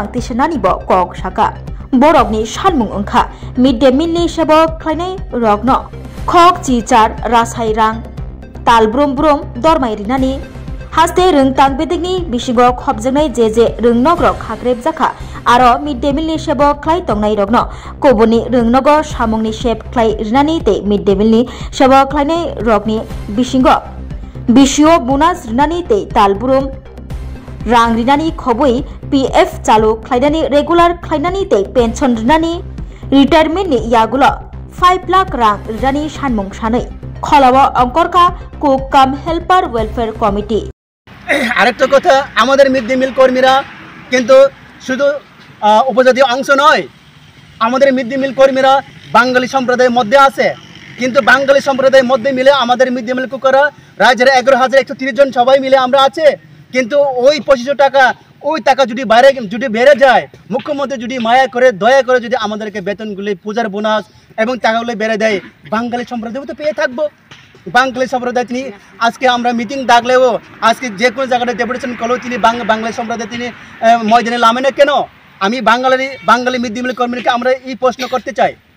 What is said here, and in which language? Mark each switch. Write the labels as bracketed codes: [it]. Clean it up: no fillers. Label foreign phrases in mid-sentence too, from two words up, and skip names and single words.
[trp] तिसनानि ब कक साका बरफनि सानमुं अंखा [en] mid day meal [trp] सेबक ख्लाइनै रकनो खक चिचार रासाय रां तालब्रुम ब्रुम दरमाय रिनानि हास्ते रोंतां बेदिगनि बिसिगो खबजोंनाय जे रोंनग्रक खाग्रेब जाखा आरो [en] mid day meal [trp] सेबक ख्लाइ तंनाय रगनो कोबुनि रोंनगो सामुंनि सेब ख्लाइ रिनानि ते [en] mid day meal [trp] सेबक ख्लाइनै रगनि बिसिगो बिसिओ बोनास रिनानि ते तालब्रुम रां रिनानि खबै पीएफ चालू ख्लाइनानि रेगुलार ख्लाइनानि ते पेन्सन रिनानि रिटायरमेन्टनि यागुलो 5 लाख रां रिनानि सानमुं सानै खलावा अंकरका कोकाम [en] helper welfare committee [bn] আরেকটা কথা আমাদের [en] mid day meal [bn] কর্মীরা কিন্তু শুধু উপজাতীয় অংশ নয় আমাদের [en] mid day meal [bn] কর্মীরা বাঙালি সম্প্রদায়ের মধ্যে আছে কিন্তু বাঙালি সম্প্রদায়ের মধ্যে মিলে আমাদের [en] mid day meal [bn] কুকাররা রাজ্যের 11,130 জন সবাই মিলে আমরা আছে কিন্তু ওই 2500 টাকা ওই টাকা যদি বেড়ে যায় মুখ্যমন্ত্রী যদি মায়া করে দয়া করে যদি আমাদেরকে বেতনগুলি পূজার বোনাস এবং টাকাগুলো বেড়ে দেয় বাঙালি সম্প্রদায় তো পেয়ে থাকবো বাঙালি সম্প্রদায় তিনি আজকে আমরা মিটিং ডাকলেও আজকে যে কোনো জায়গায় ডেপুটেশন করলেও তিনি বাঙালি সম্প্রদায় তিনি ময়দানে নামে না কেন আমি বাঙালি [en] mid day meal [bn] কর্মীকে আমরা এই প্রশ্ন করতে চাই